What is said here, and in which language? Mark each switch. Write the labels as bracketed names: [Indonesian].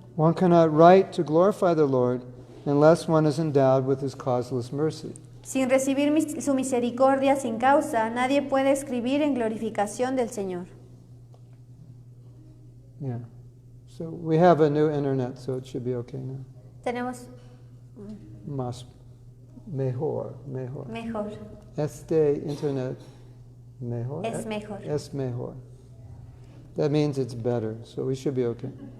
[English] One cannot write to glorify the Lord unless one is endowed with His causeless mercy. [Spanish] Sin recibir su misericordia sin causa, nadie puede escribir en glorificación del Señor. [English] Yeah. So we have a new internet, so it should be okay now. [Spanish] Tenemos mejor. Este internet mejor. Es mejor. Es mejor. [English] That means it's better, so we should be okay.